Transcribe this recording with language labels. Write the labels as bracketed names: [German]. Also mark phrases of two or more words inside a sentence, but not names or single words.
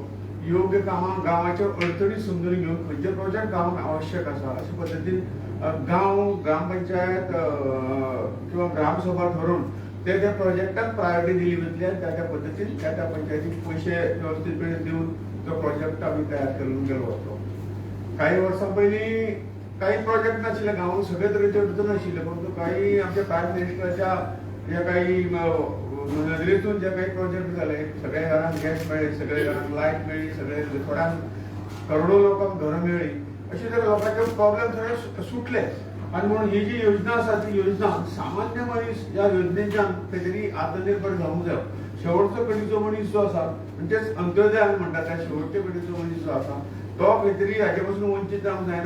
[Konkani] योग्य कामां गांवाच्यो अडचणी समजून घेवन खंयचे प्रोजेक्ट गांवांक आवश्यक आसा अशे पद्दतीन गांव ग्रामपंचायत किंवा ग्रामसभा ठरून त्या प्रोजेक्टाक प्रायोरिटी दिली वतली आनी त्या पद्दतीन त्या पंचायतीक पयशे व्यवस्थितपणे दिवन तो प्रोजेक्ट आमी तयार करून गेलो वचो. काही वर्सां पयलीं काही प्रोजेक्ट नाशिल्ले गांवांत सगळे तरेचे अडचण आशिल्ले [Marathi] परंतु काही आमच्या [English] prime ministerachya [Marathi] जे काही नदरेतून जे काही प्रोजेक्ट झाले सगळ्या घरांना गॅस मिळेल, सगळ्या घरांना लाईट मिळेल, सगळे थोड्या करोडो लोकांना घरं मेळ्ळी, असे सगळे लोकांचे प्रॉब्लेम सगळे सुटले. [Konkani] आणि म्हणून ही जी योजना आसा ती योजना सामान्य मनीस या योजनेच्यान खंय तरी आत्मनिर्भर जावंक जाय. शेवटचो कडीचो मनीस जो आसा म्हणजेच अंत्योदय आमी म्हणटा त्या शेवटचे कडीचो मनीस जो आसा तो खंय तरी हाचे पासून वंचीत जावंक जायना.